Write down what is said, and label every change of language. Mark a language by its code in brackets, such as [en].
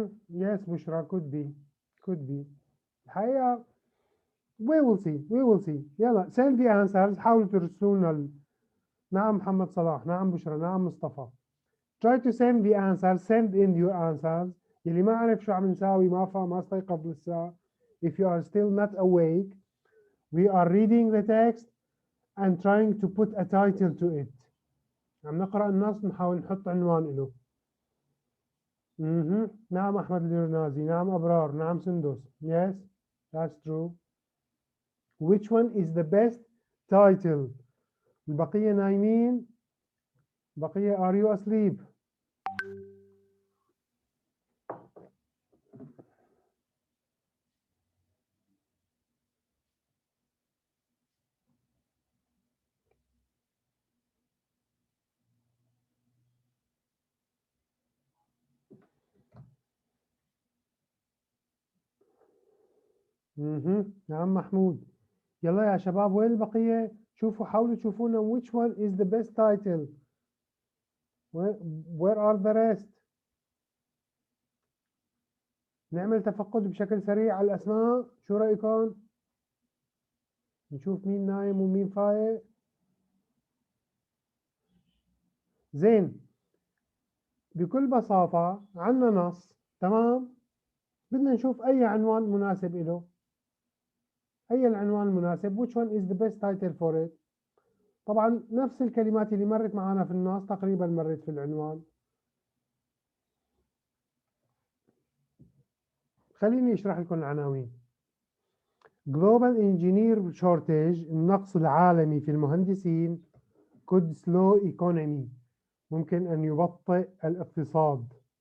[en] Yes بشرى could be الحقيقة we will see. [ar] يلا [en] send the answers، [ar] حاولوا ترسلوا لنا نعم محمد صلاح، نعم بشرى، نعم مصطفى. [en] try to send the answers، send in your answers. [ar] يلي ما عرف شو عم نساوي، ما فهم، ما استيقظ لسه. [en] if you are still not awake we are reading the text and trying to put a title to it. [ar] عم نقرأ النص نحاول نحط عنوان له. نعم أحمد اليرنازي، نعم أبرار، نعم سندس. [en] Yes that's true. which one is the best title؟ [ar] البقية نايمين، [en] بقية are you asleep؟ نعم محمود. [ar] يلا يا شباب وين البقية؟ شوفوا حاولوا تشوفونا [en] which one is the best title. where are the rest؟ [ar] نعمل تفقد بشكل سريع على الأسماء، شو رأيكم؟ نشوف مين نايم ومين فايق. زين، بكل بساطة عنا نص، تمام؟ بدنا نشوف أي عنوان مناسب له. أي العنوان المناسب [en] which one is the best title for it. [ar] طبعا نفس الكلمات اللي مرت معنا في النص تقريبا مرت في العنوان. خليني اشرح لكم العناوين. [en] Global Engineer Shortage، [ar] النقص العالمي في المهندسين، [en] could slow economy، [ar] ممكن أن يبطئ الاقتصاد.